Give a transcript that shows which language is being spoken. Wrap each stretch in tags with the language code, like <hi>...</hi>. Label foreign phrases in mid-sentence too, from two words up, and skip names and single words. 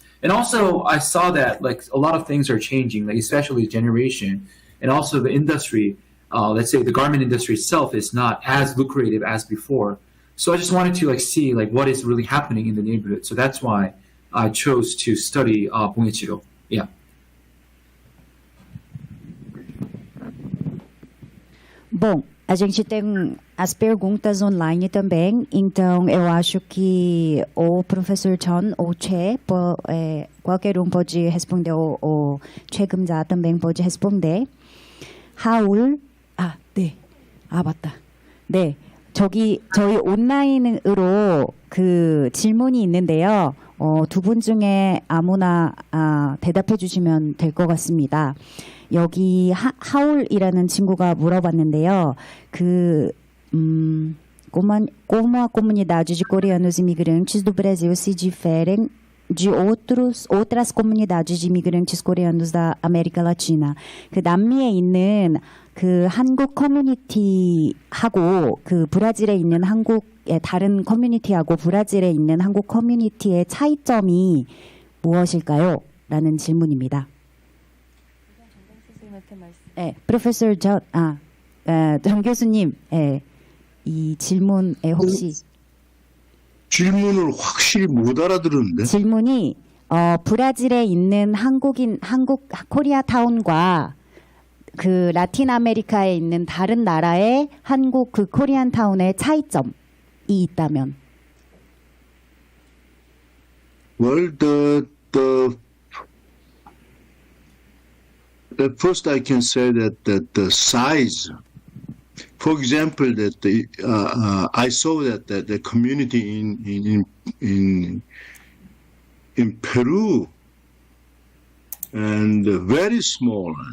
<en>And also I saw that a lot of things are changing, especially generation, and also the industry. Let's say the garment industry itself is not as lucrative as before. So I just wanted to see what is really happening in the neighborhood. So that's why I chose to study Bongechiro. Yeah.</en> <pt>Bom, a gente tem as perguntas online também, então eu acho que o professor Chun ou Che, qualquer um pode responder, o Che Geum-ja também pode responder.</pt> <ko>하울, 네, 맞다. 네. 저희 온라인으로 그 질문이 있는데요. 두 분 중에 아무나 대답해 주시면 될 것 같습니다. 여기 하울이라는 친구가 물어봤는데요.</ko> <pt>Como a comunidade de coreanos imigrantes do Brasil se diferem de outras comunidades de imigrantes coreanos da América Latina.</pt> <ko>그 남미에 있는 그 한국 커뮤니티하고 그 브라질에 있는 한국의 다른 커뮤니티하고 브라질에 있는 한국 커뮤니티의 차이점이 무엇일까요? 라는 질문입니다. 네, 프로페서 정 교수님, 이 질문에 혹시 질문을 확실히 못 알아들었는데. 질문이 브라질에 있는 한국 코리아타운과 그 라틴 아메리카에 있는 다른 나라의 한국 그 코리안 타운의 차이점이 있다면.</ko> <en>Well, at first I can say that the size. For example, that I saw that the community in Peru and very small.</en>